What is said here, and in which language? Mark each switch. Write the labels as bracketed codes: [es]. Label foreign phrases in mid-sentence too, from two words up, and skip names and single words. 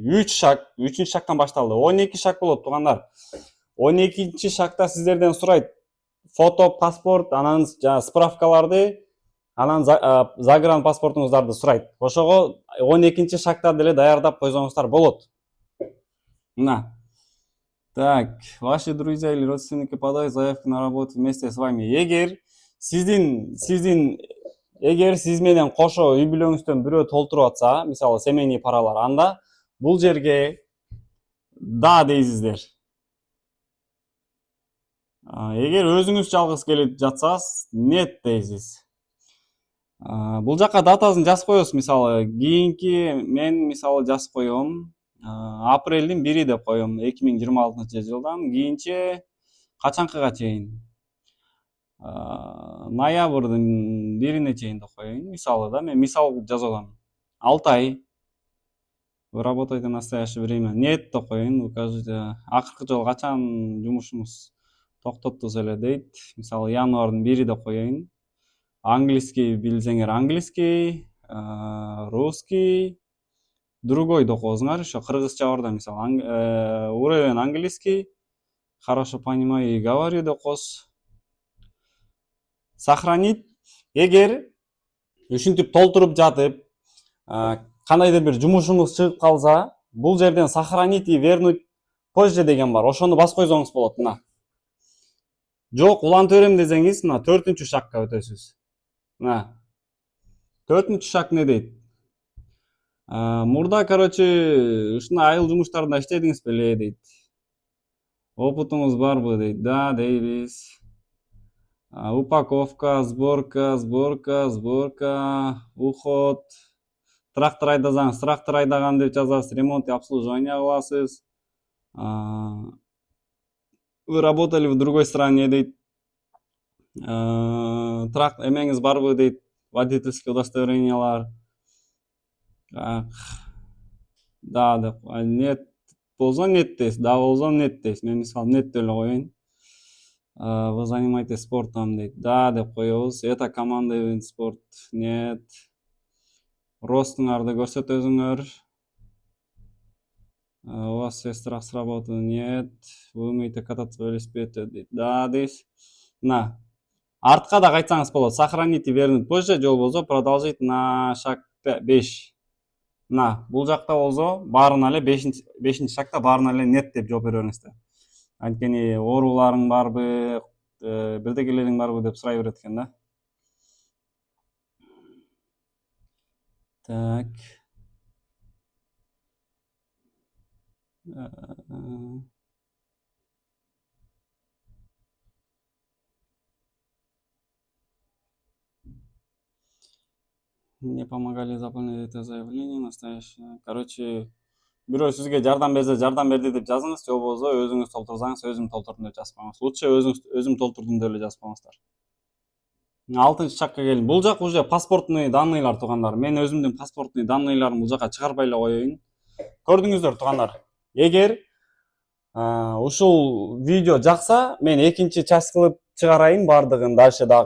[ky] 3 шаг, 3-чү шагдан башталды. 12 шаг болот туугандар. 12-чи шагда сиздерден сурайт. Фото, паспорт, анан справкаларды, анан загран паспортуңуздарды сурайт. Ошого 12-чи шагда деле даярдап койсоңуздар болот. Мына. [ru] Так, ваши друзья или родственники подают заявку на работу вместе с вами. [ky] Эгер сиз менен кошо үй бүлөңүздөн бирөө толтуруп атса, мисалы [ru] семейный паралар, [ky] анда бул жерге да дейсиздер. Эгер өзүңүз жалгыз келип жатсаңыз, нет дейсиз. Бул жака датасын жазып коесуз, мисалы кийинки мен мисалы жазып коем. Апрелдин 1 деп коем, 2026-жылдан кийинче качанкыга чейин. Ноябрдын 1-ине чейин деп коеюн. Мисалы да, мен мисал жазып атам. 6 ай. [ru] Вы работаете в настоящее время. [ky] Нет деп коеюн. Укажите. Акыркы жолу качан жумушуңуз токтоттуз эле дейт. Мисалы январдын 1 деп коеюн. Английский билсеңер [ru] английский, русский, другой [ky] деп коесуңар. Ошо кыргызча бар да, мисалы [ru] уровень английский, хорошо понимаю и говорю [ky] деп коесуз. Сохранить. Эгер ушинтип толтуруп жатып, кандайдыр бир жумушуңуз чыгып калса, бул жерден [ru] сохранить и вернуть позже [ky] деген бар. Ошону басып койсоңуз болот. Мына. Жок, улантып берем десеңиз, мына 4-чү шагга өтөсүз. Мына. 4-чү шаг не дейт? Мурда, короче, ушундай айыл жумуштарында иштедиңиз беле дейт. Опытыңыз барбы дейт. Да, дейбиз. [ru] Упаковка, сборка, уход. [ky] Трактор айдасаңыз, трактор айдаган деп жазасыз. [ru] Ремонт и обслуживание кыласыз. Вы работали в другой стране дейт. [ky] Эмеңиз барбы дейт. Водительский удостоверениялар. Да, деп. Нет болсо нет дейсиз. Да болсо нет дейсиз. Мен мисалы нет деп эле коеюн. [ru] Вы занимаетесь спортом дейт. [ky] Да деп коебуз. [ru] Это команда вид спорт. Нет. [ky] Ростуңарды көрсөтөсүңөр. [ru] У вас есть страх с работы? Нет. Вы умеете кататься на велосипеде дейт. [ky] Да дейсиз. Мына артка да кайтсаңыз болот. [ru] Сохраните вернуть позже [ky] же болбосо [ru] продолжить на шаг 5. [ky] Мына бул жакта болсо баарына эле 5-ши шагта баарына эле нет деп жооп бере бериңиздер. Анткени ооруларың барбы, бирдекелериң барбы деп сурай берет экен да. Так. [ru] Мне помогали заполнить это заявление настоящее. [ky] Короче, бирөө сизге жардам берсе, жардам берди деп жазыңыз, же болбосо өзүңүз толтурсаңыз, өзүм толтурдум деп жазбаңыз. Лучше өзүм толтурдум деп эле жазбаңыздар. 6-чы шакка келин. Бул жак уже [ru] паспортный данныйлар [ky] туугандар. Мен өзүмдүн [ru] паспортный данныйларымды [ky] бул жака чыгарбай эле коеюн. Көрдүңүздөр туугандар. Эгер ушул видео жакса, мен экинчи часть кылып чыгарайын бардыгын дальше дагы.